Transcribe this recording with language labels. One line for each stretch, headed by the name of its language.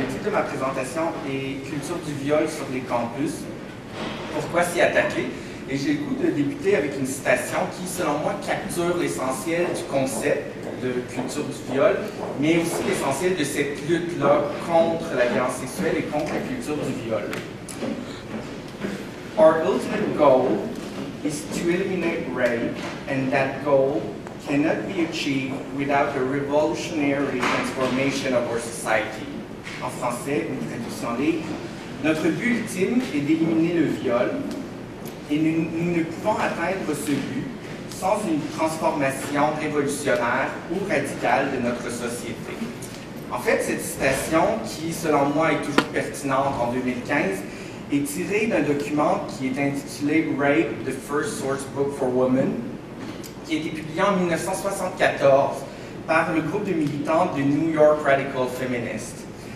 French: ma présentation est culture du viol sur les campus. Pourquoi s'y attaquer? Et j'ai le goût de débuter avec une citation qui, selon moi, capture l'essentiel du concept de culture du viol, mais aussi l'essentiel de cette lutte-là contre la violence sexuelle et contre la culture du viol.
English: Our ultimate goal is to eliminate rape, and that goal cannot be achieved without a revolutionary transformation of our society.
French: En français, une traduction libre. Notre but ultime est d'éliminer le viol, et nous ne pouvons atteindre ce but sans une transformation révolutionnaire ou radicale de notre société. En fait, cette citation, qui selon moi est toujours pertinente en 2015, est tirée d'un document qui est intitulé Rape, the First Source Book for Women, qui a été publié en 1974 par le groupe de militants de New York Radical Feminists.